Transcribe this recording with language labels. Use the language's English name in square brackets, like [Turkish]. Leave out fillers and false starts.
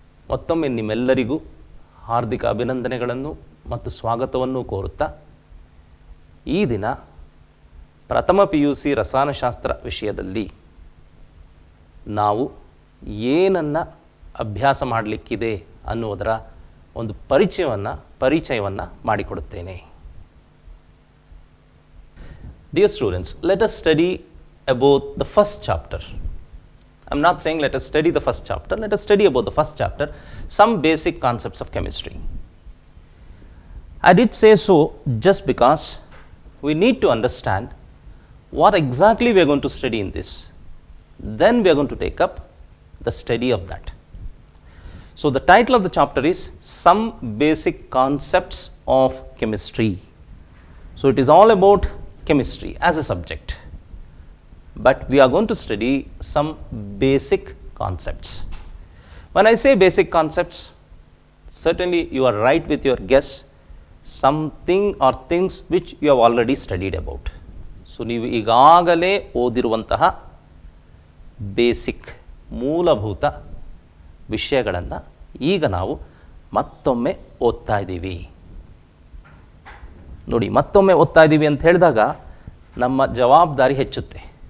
[Kannada] ಮತ್ತೊಮ್ಮೆ ನಿಮ್ಮೆಲ್ಲರಿಗೂ ಹಾರ್ದಿಕ ಅಭಿನಂದನೆಗಳನ್ನು ಮತ್ತು ಸ್ವಾಗತವನ್ನು ಕೋರುತ್ತಾ, ಈ ದಿನ ಪ್ರಥಮ PUC ರಸಾಯನಶಾಸ್ತ್ರ ವಿಷಯದಲ್ಲಿ ನಾವು ಏನನ್ನು ಅಭ್ಯಾಸ ಮಾಡಲಿಕ್ಕಿದೆ ಅನ್ನುವುದರ ಒಂದು ಪರಿಚಯವನ್ನು ಮಾಡಿಕೊಡುತ್ತೇನೆ. [English] Dear students, let us study about the first chapter. I'm not saying let us study the first chapter, let us study about the first chapter, some basic concepts of chemistry. I did say so just because we need to understand what exactly we are going to study in this. Then we are going to take up the study of that. So the title of the chapter is Some Basic Concepts of Chemistry. So it is all about chemistry as a subject. but we are going to study some basic concepts. When I say basic concepts, certainly you are right with your guess, something or things which you have already studied about. [Kannada] So ನೀವು ಈಗಾಗಲೇ ಓದಿರುವಂತಹ basic ಮೂಲಭೂತ ವಿಷಯಗಳನ್ನು ಈಗ ನಾವು ಮತ್ತೊಮ್ಮೆ ಓದ್ತಾ ಇದ್ದೀವಿ. ನೋಡಿ, ಮತ್ತೊಮ್ಮೆ ಓದ್ತಾ ಇದ್ದೀವಿ ಅಂತ ಹೇಳಿದಾಗ ನಮ್ಮ ಜವಾಬ್ದಾರಿ ಹೆಚ್ಚುತ್ತೆ.